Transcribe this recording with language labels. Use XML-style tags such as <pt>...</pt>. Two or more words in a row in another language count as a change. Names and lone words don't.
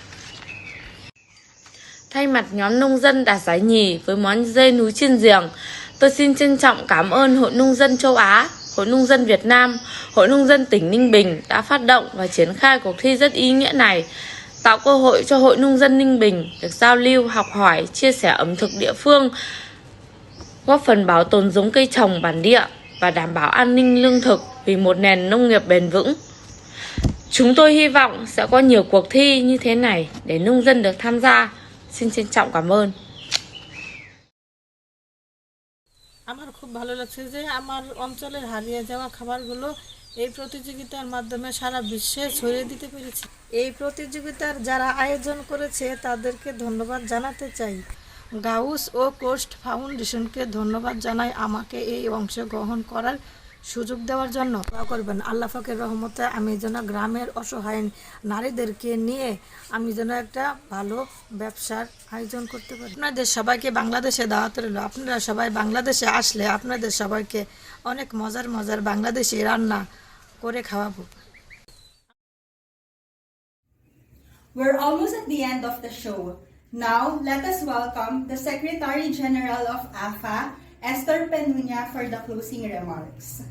<vi>Thay mặt nhóm nông dân đạt giải nhì với món dê núi trên giềng, tôi xin trân trọng cảm ơn Hội Nông dân châu Á, Hội Nông dân Việt Nam, Hội Nông dân tỉnh Ninh Bình đã phát động và triển khai cuộc thi rất ý nghĩa này, tạo cơ hội cho Hội Nông dân Ninh Bình được giao lưu, học hỏi, chia sẻ ẩm thực địa phương, góp phần bảo tồn giống cây trồng bản địa và đảm bảo an ninh lương thực vì một nền nông nghiệp bền vững. Chúng tôi hy vọng sẽ có nhiều cuộc thi như thế này để nông dân được tham gia. Xin trân trọng cảm ơn.</vi> <bn>আমার খুব ভালো লাগছে যে আমার অঞ্চলের হারিয়ে যাওয়া খাবারগুলো এই প্রতিযোগিতার মাধ্যমে সারা বিশ্বে ছড়িয়ে দিতে পেরেছি। এই প্রতিযোগিতার যারা আয়োজন করেছে তাদেরকে ধন্যবাদ জানাতে চাই। গাউস ও কোস্ট ফাউন্ডেশনকে ধন্যবাদ জানাই আমাকে এই অংশগ্রহণ করার সুযোগ দেওয়ার জন্য। দোয়া করবেন আল্লাহ পাকের রহমতে আমি যেন গ্রামের অসহায় নারীদেরকে নিয়ে আমি যেন একটা ভালো ব্যবসার আয়োজন করতে পারি। আপনাদের সবাইকে বাংলাদেশে দাওয়াত রইল। আপনারা সবাই বাংলাদেশে আসলে আপনাদের সবাইকে অনেক মজার বাংলাদেশি রান্না করে খাওয়াবো।</bn> <en>We're almost at the end of the show. Now, let us welcome the Secretary General of AFA, Esther Penuña, for the closing remarks.</en>